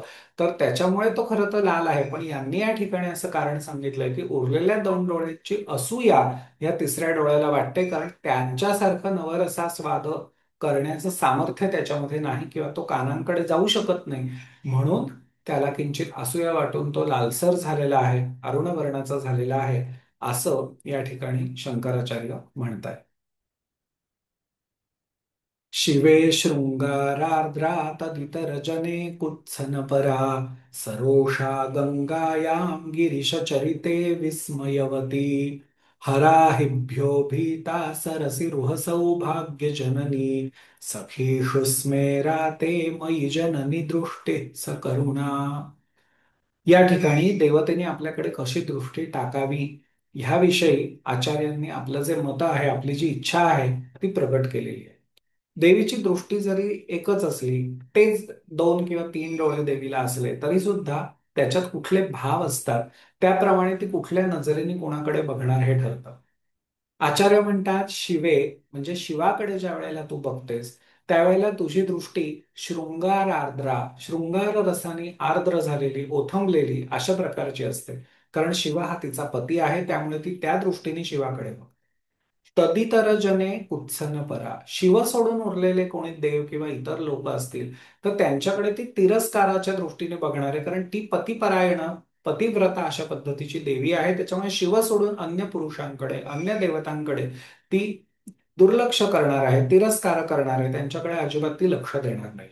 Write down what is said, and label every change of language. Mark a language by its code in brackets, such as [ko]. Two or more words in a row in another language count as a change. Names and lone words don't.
[mr] तर त्याच्यामुळे तो खरं तर लाल आहे. पण यांनी या ठिकाणी असं कारण सांगितलंय की उरलेल्या 2 डोळ्यांची असूया या तिसऱ्या डोळ्याला वाटते, कारण त्यांच्यासारखं नवरसास्वाद करण्याचं सामर्थ्य त्याच्यामध्ये नाही किंवा तो कानांकडे जाऊ शकत नाही. म्हणून त्याला किंचित असूया वाटून तो लालसर झालेला आहे, अरुण वर्णाचा झालेला आहे असं या ठिकाणी शंकराचार्य म्हणताय. [sa] शिवे शृंगारार्द्रा तदितरजने कुत्सनपरा सरोषा गंगायां गिरिशचरिते विस्मयवती हराहिभ्यो भीता सरसि रुहसौभाग्यजननी सखीषु स्मेरा ते मयि जननि दृष्टिः सकरुणा. [mr] या ठिकाणी देवतेने आपल्याकडे कशी दृष्टी टाकावी ह्याविषयी आचार्यांनी आपलं जे मत आहे, आपली जी इच्छा आहे ती प्रकट केलेली आहे. देवीची दृष्टी जरी एकच असली, तेच 2 किंवा 3 डोळे देवीला असले तरी सुद्धा त्याच्यात कुठले भाव असतात, त्याप्रमाणे ती कुठल्या नजरेने कोणाकडे बघणार हे ठरतं. आचार्य म्हणतात शिवे म्हणजे शिवाकडे ज्या वेळेला तू बघतेस त्यावेळेला तुझी दृष्टी [sa] शृंगार आर्द्रा, [mr] शृंगार रसाने आर्द्र झालेली, ओथंबलेली अशा प्रकारची असते. कारण शिव हा तिचा पती आहे, त्यामुळे ती त्या दृष्टीने शिवाकडे बघते. [sa] तदितर जने कुत्सन परा, [mr] शिव सोडून उरलेले कोणी देव किंवा इतर लोक असतील तर त्यांच्याकडे ती तिरस्काराच्या दृष्टीने बघणार आहे, कारण ती पतिपरायण, पतिव्रता अशा पद्धतीची देवी आहे. त्याच्यामुळे शिव सोडून अन्य पुरुषांकडे, अन्य देवतांकडे ती दुर्लक्ष करणार आहे, तिरस्कार करणार आहे, त्यांच्याकडे अजिबात ती लक्ष देणार नाही.